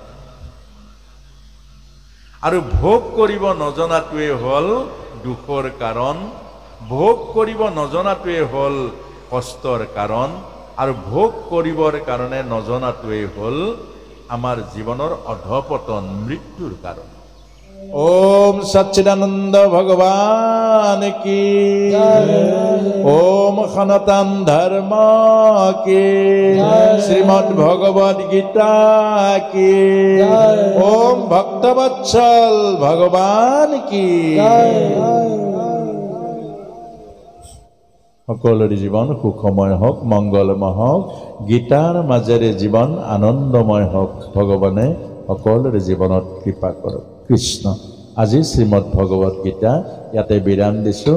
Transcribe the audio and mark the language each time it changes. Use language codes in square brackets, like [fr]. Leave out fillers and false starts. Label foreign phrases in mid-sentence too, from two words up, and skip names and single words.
[as] আৰু ভোগ কৰিব নজনাটোৱে হ'ল দুখৰ কাৰণ, ভোগ কৰিব নজনাটোৱে হ'ল কষ্টৰ কাৰণ, আৰু ভোগ কৰিবৰ কাৰণে নজনাটোৱে হ'ল আমাৰ জীৱনৰ অধপতন, মৃত্যুৰ কাৰণ। [hi] ओम सच्चिदानंद भगवान की ओम सनातन धर्म की श्रीमद् भगवद गीता की ओम भक्तवत्सल भगवान की। [as] সকলোৰে জীৱন সুখময় হওক, মংগলময় হওক, গীতাৰ মাজেৰে জীৱন আনন্দময় হওক। ভগৱানে সকলোৰে জীৱনত কৃপা কৰক। কৃষ্ণ। আজি শ্ৰীমদ ভগৱত গীতা ইয়াতে বিৰাম দিছোঁ।